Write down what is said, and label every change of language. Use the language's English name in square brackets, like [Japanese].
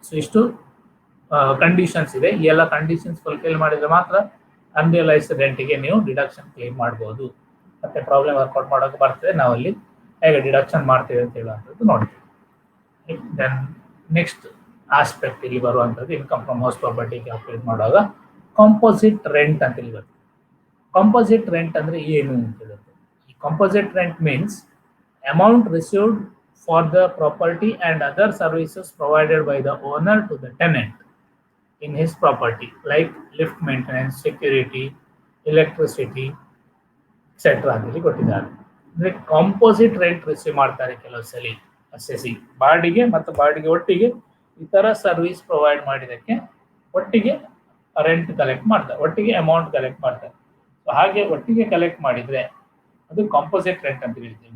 [Kannada] So ಇಷ್ಟು conditions ಇದೆ. ಈ ಎಲ್ಲ ಕಂಡೀಷನ್ಸ್ ಫುಲ್ಫಿಲ್ ಮಾಡಿದ್ರೆ ಮಾತ್ರ ಅನ್ರಿಯಲೈಸ್ಡ್ ರೆಂಟಿಗೆ ನೀವು ಡಿಡಕ್ಷನ್ ಕ್ಲೈಮ್ ಮಾಡ್ಬೋದು. ಮತ್ತೆ ಪ್ರಾಬ್ಲಮ್ ವರ್ಕೌಟ್ ಮಾಡೋಕೆ ಬರ್ತದೆ, ನಾವಲ್ಲಿ ಹೇಗೆ ಡಿಡಕ್ಷನ್ ಮಾಡ್ತೇವೆ ಅಂತ ಹೇಳುವಂಥದ್ದು ನೋಡ್ತೀವಿ. ದೆನ್ ನೆಕ್ಸ್ಟ್ ಆಸ್ಪೆಕ್ಟ್ ಇಲ್ಲಿ ಬರುವಂಥದ್ದು income from house property calculate ಮಾಡುವಾಗ ಕಾಂಪೋಸಿಟ್ ರೆಂಟ್ ಅಂತ ಹೇಳಿ ಬರ್ತದೆ. ಕಾಂಪೋಸಿಟ್ ರೆಂಟ್ ಅಂದ್ರೆ ಏನು ಅಂತ ಹೇಳುತ್ತೆ. [English] ಈ composite rent means amount received for the property and other services provided by the owner to the tenant in his property, like lift maintenance, security, electricity, etc. [Kannada] ಅಂತೇಳಿ ಕೊಟ್ಟಿದ್ದಾರೆ. ಅಂದ್ರೆ ಕಾಂಪೋಸಿಟ್ ರೆಂಟ್ ರಿಸೀವ್ ಮಾಡ್ತಾರೆ ಕೆಲವು ಸಲ ಅಸೆಸಿ. ಬಾಡಿಗೆ ಮತ್ತು ಬಾಡಿಗೆ ಒಟ್ಟಿಗೆ ಇತರ ಸರ್ವಿಸ್ ಪ್ರೊವೈಡ್ ಮಾಡಿದಕ್ಕೆ ಒಟ್ಟಿಗೆ ರೆಂಟ್ ಕಲೆಕ್ಟ್ ಮಾಡ್ತಾರೆ, ಒಟ್ಟಿಗೆ ಅಮೌಂಟ್ ಕಲೆಕ್ಟ್ ಮಾಡ್ತಾರೆ. ಸೊ ಹಾಗೆ ಒಟ್ಟಿಗೆ ಕಲೆಕ್ಟ್ ಮಾಡಿದ್ರೆ ಅದು ಕಾಂಪೋಸಿಟ್ ರೆಂಟ್ ಅಂತ ಹೇಳ್ತೀವಿ.